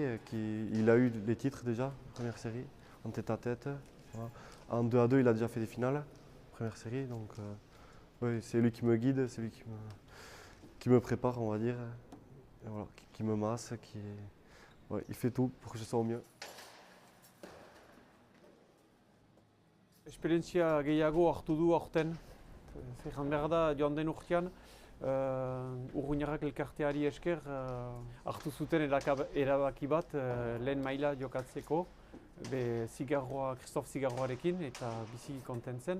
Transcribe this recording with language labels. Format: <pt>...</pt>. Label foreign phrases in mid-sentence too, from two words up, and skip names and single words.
<fr>Il a eu des titres déjà, première série, en tête-à-tête. Voilà. En 2-2, il a déjà fait des finales, première série. Donc, oui, c'est lui qui me guide, c'est lui qui me prépare, on va dire. Et voilà, qui me masse, ouais, il fait tout pour que je sois au mieux.</fr> <eu>Esperientzia gehiago hartu du aurten. Zerran behar da joan den urtean, Urruñarrak elkarteari esker hartu zuten erabaki bat lehen maila jokatzeko Christophe Sigarroarekin eta bizi kontent zen.</eu>